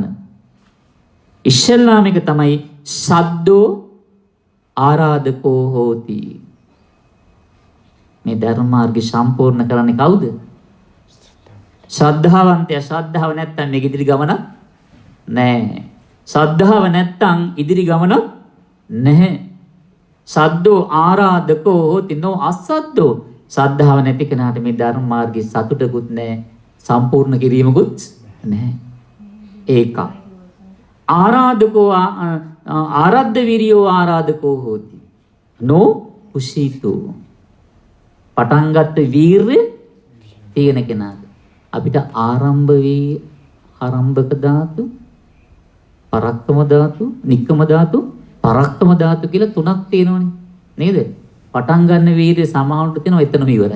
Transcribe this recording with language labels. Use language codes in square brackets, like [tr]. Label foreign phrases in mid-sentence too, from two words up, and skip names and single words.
[si] ඉස්සල්ලාම එක තමයි [pi] සද්දෝ ආරාධකෝ හෝති. [si] මේ ධර්ම මාර්ගය සම්පූර්ණ කරන්නේ කවුද? ශ්‍රද්ධාවන්තයා. ශ්‍රද්ධාව නැත්තම් මේක ඉදිරි ගමන නැහැ. ශ්‍රද්ධාව නැත්තම් ඉදිරි ගමන නැහැ. [pi] සද්දෝ ආරාධකෝ හෝති නෝ අසද්දෝ. [si] ශ්‍රද්ධාව නැති කෙනාට මේ ධර්ම මාර්ගයේ සතුටකුත් නැහැ, සම්පූර්ණ කිරීමකුත් නැහැ. [pi] ඒක ආරාධකෝ ආරද්ධ විරියෝ ආරාධකෝ හෝති. නෝ කුසීතෝ. [si] පටන් ගත්ත වීරය තියෙන කෙනාද අපිට [pi] ආරම්භක ධාතු, පරක්කම ධාතු, නික්කම ධාතු, පරක්කම ධාතු [si] කියලා තුනක් තියෙනවනේ නේද? පටන් ගන්න වීර්ය සමාවුන්ට තියෙනවා එතනම ඉවරයි.